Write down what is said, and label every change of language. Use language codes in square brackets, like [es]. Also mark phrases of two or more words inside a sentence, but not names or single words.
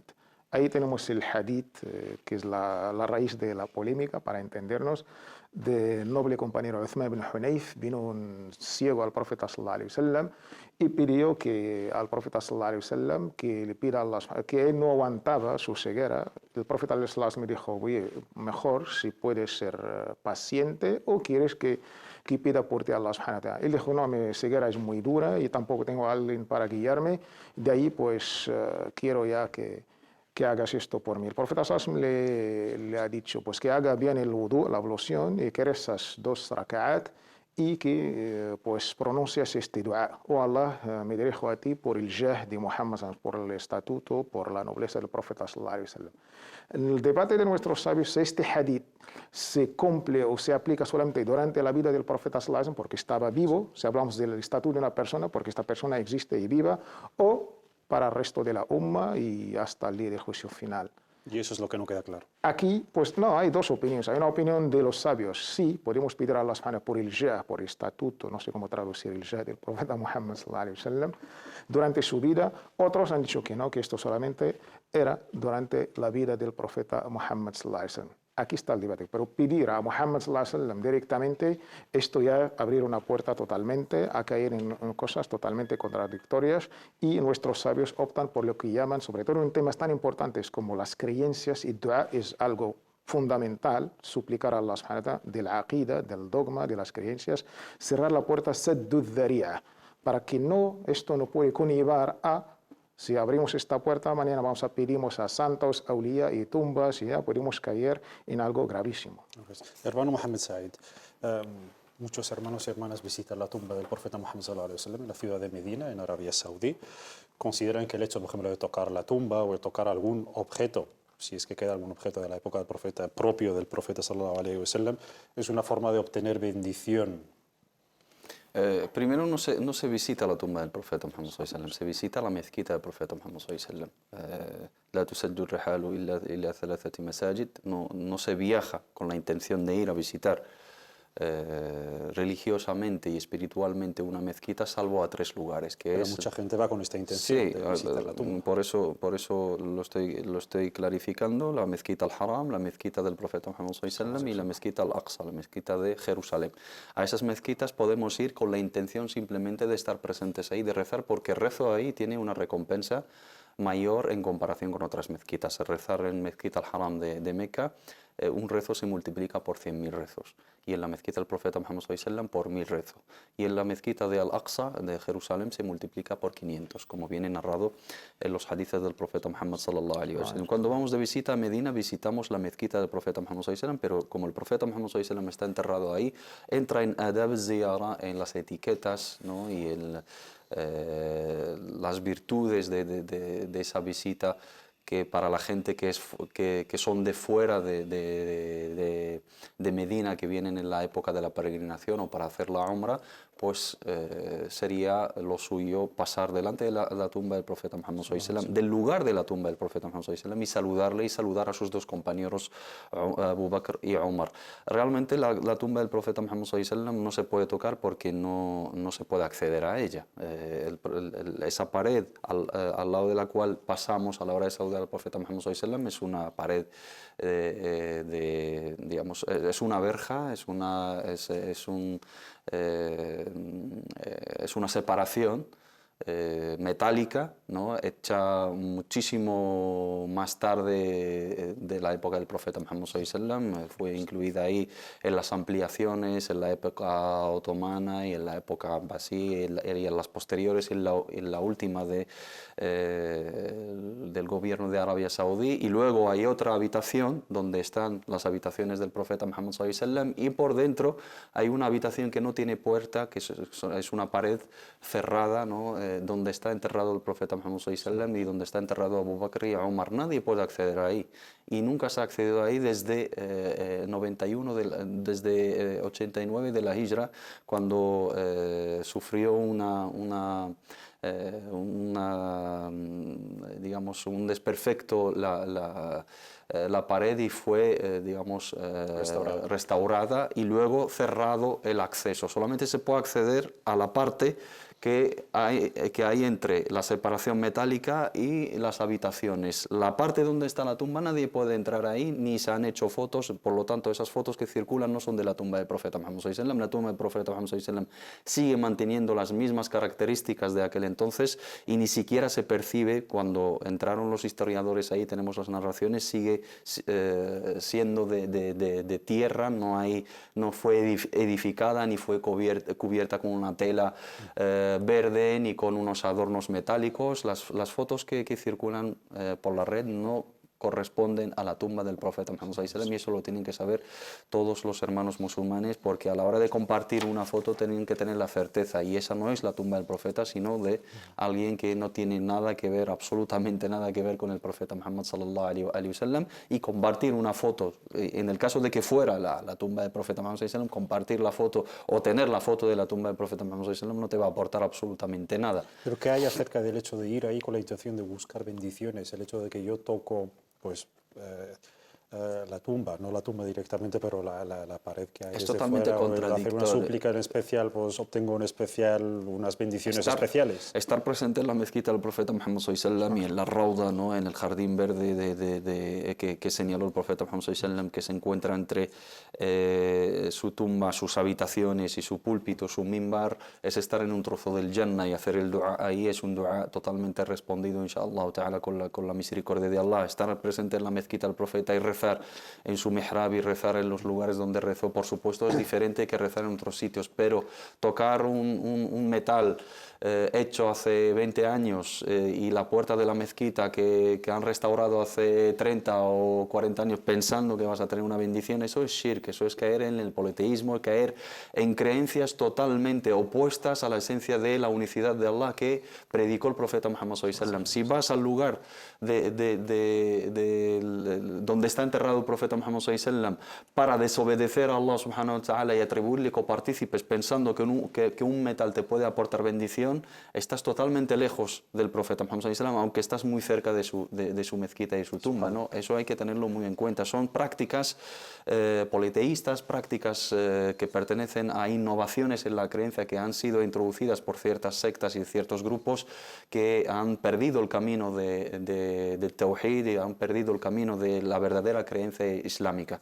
[es] Ahí tenemos el hadith, que es la raíz de la polémica, para entendernos, del noble compañero Uthman ibn Hunayf. Vino un ciego al profeta [ar] صلى الله عليه وسلم [es] y pidió al profeta [ar] صلى الله عليه وسلم [es] que le pida a Allah, que él no aguantaba su ceguera. El profeta [ar] صلى الله عليه وسلم [es] dijo, oye, mejor si puedes ser paciente o quieres que pida por ti a Allah [ar] سبحانه وتعالى. [es] Él dijo, no, mi ceguera es muy dura y tampoco tengo a alguien para guiarme. De ahí pues quiero ya que hagas esto por mí. El profeta [ar] صلى الله عليه وسلم [es] le ha dicho pues que haga bien el wudu, la ablución, y que rezas 2 raka'at y que pues pronuncias este dua. Oh Allah, me dirijo a ti por el jah de Muhammad, por el estatuto, por la nobleza del profeta [ar] صلى الله عليه وسلم. [es] En el debate de nuestros sabios, este hadith se cumple o se aplica solamente durante la vida del profeta [ar] صلى الله عليه وسلم [es] porque estaba vivo, si hablamos del estatuto de una persona, porque esta persona existe y viva, o para el resto de la umma y hasta el día de juicio final. Y eso es lo que no queda claro. Aquí, pues no, hay 2 opiniones. Hay una opinión de los sabios. Sí, podemos pedir a Allah subhanahu por el jah, por el estatuto, no sé cómo traducir el jah del profeta Muhammad [ar] صلى الله عليه وسلم, [es] durante su vida. Otros han dicho que no, que esto solamente era durante la vida del profeta Muhammad [ar] صلى الله عليه وسلم. [es] Aquí está el debate. Pero pedir a Muhammad [ar] صلى الله عليه وسلم [es] directamente, esto ya abrir una puerta totalmente a caer en cosas totalmente contradictorias, y nuestros sabios optan por lo que llaman, sobre todo en temas tan importantes como las creencias, y dua es algo fundamental, suplicar a Allah [ar] سبحانه وتعالى [es] de la aqida, del dogma, de las creencias, cerrar la puerta [ar] سد الذريعة, [es] para que esto no puede conllevar a... Si abrimos esta puerta, mañana pedimos a santos, aulía y tumbas, y ya podemos caer en algo gravísimo. Hermano Mohamed Said, muchos hermanos y hermanas visitan la tumba del profeta Muhammad [ar] صلى الله عليه وسلم [es] en la ciudad de Medina, en Arabia Saudí. Consideran que el hecho, por ejemplo, de tocar la tumba o de tocar algún objeto, si es que queda algún objeto de la época del profeta, propio del profeta [ar] صلى الله عليه وسلم, [es] es una forma de obtener bendición. Primero no se visita la tumba del profeta Muhammad [ar] صلى الله عليه وسلم, [es] se visita la mezquita del profeta Muhammad [ar] صلى الله عليه وسلم. لا تشد الرحال إلا ثلاثة مساجد, [es] no se viaja con la intención de ir a visitar religiosamente y espiritualmente una mezquita, salvo a 3 lugares. Pero mucha gente va con esta intención de visitar la tumba. Por eso lo estoy clarificando: la mezquita al-Haram, la mezquita del profeta Muhammad [ar] صلى الله عليه وسلم [es] y la mezquita al-Aqsa, la mezquita de Jerusalén. A esas mezquitas podemos ir con la intención simplemente de estar presentes ahí, de rezar, porque el rezo ahí tiene una recompensa mayor en comparación con otras mezquitas. Rezar en mezquita al-Haram de Meca, un rezo se multiplica por 100.000 rezos, y en la mezquita del profeta Muhammad [ar] صلى الله عليه وسلم [es] por 1000 rezos, y en la mezquita de Al-Aqsa de Jerusalén se multiplica por 500, como viene narrado en los hadices del profeta Muhammad [ar] صلى الله عليه وسلم. [es] Cuando vamos de visita a Medina visitamos la mezquita del profeta Muhammad [ar] صلى الله عليه وسلم, [es] pero como el profeta Muhammad [ar] صلى الله عليه وسلم [es] está enterrado ahí, entra en [ar] أدب الزيارة, [es] en las etiquetas, ¿no?, y en las virtudes de esa visita, que para la gente que son de fuera de Medina, que vienen en la época de la peregrinación o para hacer la umra, pues sería lo suyo pasar delante de la tumba del profeta Muhammad [ar] صلى الله عليه وسلم, [es] del lugar de la tumba del profeta Muhammad [ar] صلى الله عليه وسلم, [es] y saludarle y saludar a sus 2 compañeros, Abu Bakr y Umar. Realmente la tumba del profeta Muhammad [ar] صلى الله عليه وسلم [es] no se puede tocar porque no se puede acceder a ella. Esa pared al lado de la cual pasamos a la hora de saludar al profeta Muhammad [ar] صلى الله عليه وسلم [es] es una pared digamos, es una verja, es una separación metálica, ¿no?, hecha muchísimo más tarde de la época del profeta Muhammad [ar] صلى الله عليه وسلم. [es] Fue incluida ahí en las ampliaciones en la época otomana y en la época abbasí y en las posteriores y en la última del gobierno de Arabia Saudí. Y luego hay otra habitación donde están las habitaciones del profeta Muhammad [ar] صلى الله عليه وسلم, [es] y por dentro hay una habitación que no tiene puerta, que es una pared cerrada, ¿no?, donde está enterrado el profeta Muhammad [ar] صلى الله عليه وسلم [es] y donde está enterrado Abu Bakr y Umar. Nadie puede acceder ahí, y nunca se ha accedido ahí desde 89 de la Hijra, cuando sufrió digamos, un desperfecto la pared, y fue digamos, restaurada, y luego cerrado el acceso. Solamente se puede acceder a la parte que hay entre la separación metálica y las habitaciones. La parte donde está la tumba nadie puede entrar ahí, ni se han hecho fotos, por lo tanto esas fotos que circulan no son de la tumba del profeta Muhammad [ar] صلى الله عليه وسلم. [es] La tumba del profeta Muhammad [ar] صلى الله عليه وسلم [es] sigue manteniendo las mismas características de aquel entonces, y ni siquiera se percibe, cuando entraron los historiadores ahí, tenemos las narraciones, sigue siendo de tierra, no fue edificada ni fue cubierta con una tela verde ni con unos adornos metálicos. Las fotos que circulan por la red no corresponden a la tumba del profeta Muhammad [ar] صلى الله عليه وسلم, [es] y eso lo tienen que saber todos los hermanos musulmanes, porque a la hora de compartir una foto tienen que tener la certeza, y esa no es la tumba del profeta, sino de alguien que no tiene nada que ver, absolutamente nada que ver con el profeta Muhammad [ar] صلى الله عليه وسلم. [es] Y compartir una foto, en el caso de que fuera la tumba del profeta Muhammad [ar] صلى الله عليه وسلم, [es] compartir la foto o tener la foto de la tumba del profeta Muhammad [ar] صلى الله عليه وسلم [es] no te va a aportar absolutamente nada. ¿Pero qué hay acerca del hecho de ir ahí con la intención de buscar bendiciones? El hecho de que yo toco, pues, la tumba, no la tumba directamente, pero la pared que hay es desde totalmente fuera, contradictorio. hacer una súplica en especial, pues obtengo unas bendiciones especiales. Estar presente en la mezquita del profeta Muhammad [ar] صلى الله عليه وسلم [es] y en la rauda, ¿no?, en el jardín verde que señaló el profeta Muhammad [ar] صلى الله عليه وسلم, [es] que se encuentra entre su tumba, sus habitaciones y su púlpito, su mimbar, es estar en un trozo del Jannah, y hacer el dua ahí es un dua totalmente respondido, [ar] إن شاء الله تعالى, [es] con la misericordia de Allah. Estar presente en la mezquita del profeta y rezar rezar en su mihrab y rezar en los lugares donde rezó, por supuesto es diferente que rezar en otros sitios, pero tocar un metal hecho hace 20 años y la puerta de la mezquita que han restaurado hace 30 o 40 años pensando que vas a tener una bendición, eso es shirk, eso es caer en el politeísmo, caer en creencias totalmente opuestas a la esencia de la unicidad de Allah que predicó el profeta Muhammad [ar] صلى الله عليه وسلم. [es] Si vas al lugar donde está enterrado el profeta Muhammad [ar] صلى الله عليه وسلم [es] para desobedecer a Allah [ar] سبحانه وتعالى [es] y atribuirle copartícipes pensando que un metal te puede aportar bendición, estás totalmente lejos del profeta Muhammad [ar] صلى الله عليه وسلم, [es] aunque estás muy cerca de su mezquita y su tumba, ¿no? Eso hay que tenerlo muy en cuenta. Son prácticas politeístas, prácticas que pertenecen a innovaciones en la creencia que han sido introducidas por ciertas sectas y ciertos grupos que han perdido el camino del tawhid y han perdido el camino de la verdadera creencia islámica.